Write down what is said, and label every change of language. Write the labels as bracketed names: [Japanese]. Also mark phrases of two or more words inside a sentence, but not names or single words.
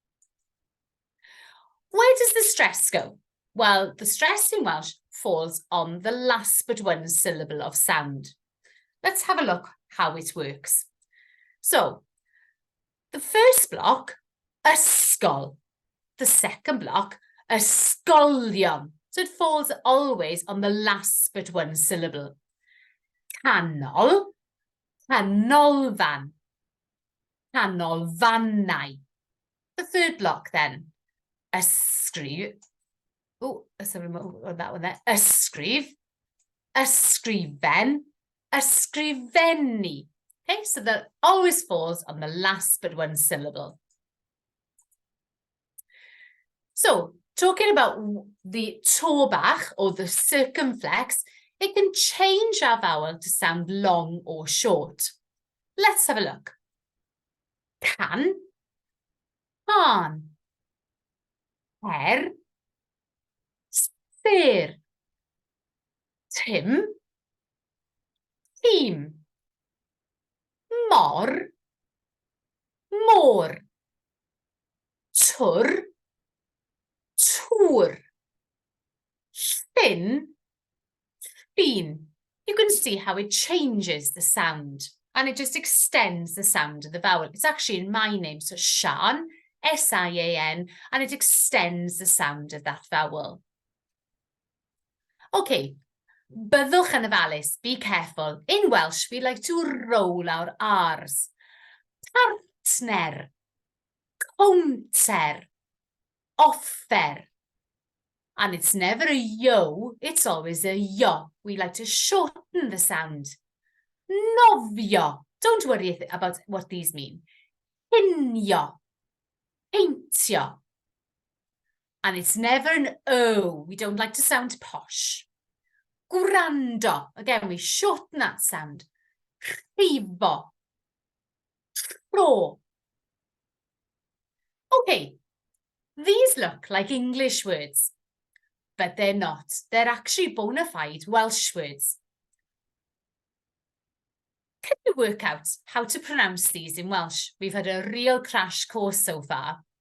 [English] Where does the stress go? Well, the stress in Welsh falls on the last but one syllable of sound. Let's have a look how it works. So, the first block, ysgol. The second block, ysgolion. So it falls always on the last but one syllable. [Welsh] Canol, canolfan, canolfannau. [English] The third block then, ysgrif. Oh, sorry, that one there. [Welsh] Ysgrif, ysgrifen, ysgrifennu. [English] Okay, so that always falls on the last but one syllable. So, talking about the [Welsh] to bach [English] or the circumflex, it can change our vowel to sound long or short. Let's have a look. [Welsh] Can, can, ser, tim, [English] team, [Welsh] mor, môr, twr, tŵr, llyn, llun. [English] You can see how it changes the sound and it just extends the sound of the vowel. It's actually in my name, so Sian, S-I-A-N, and it extends the sound of that vowel. [Welsh] Okay, byddwch yn ofalus, [English] be careful. In Welsh, we like to roll our R's. [Welsh] Partner, counter, offer. [English] And it's never a yo, it's always a yo. We like to shorten the sound. [Welsh] Nofio. [English] Don't worry about what these mean. [Welsh] Hinio. Peintio. [English] And it's never an O. We don't like to sound posh. [Welsh] Gwrando. [English] Again, we shorten that sound. [Welsh] Rhifo. Tro. [English] Okay, these look like English words, but they're not. They're actually bona fide Welsh words. Can you work out how to pronounce these in Welsh? We've had a real crash course so far.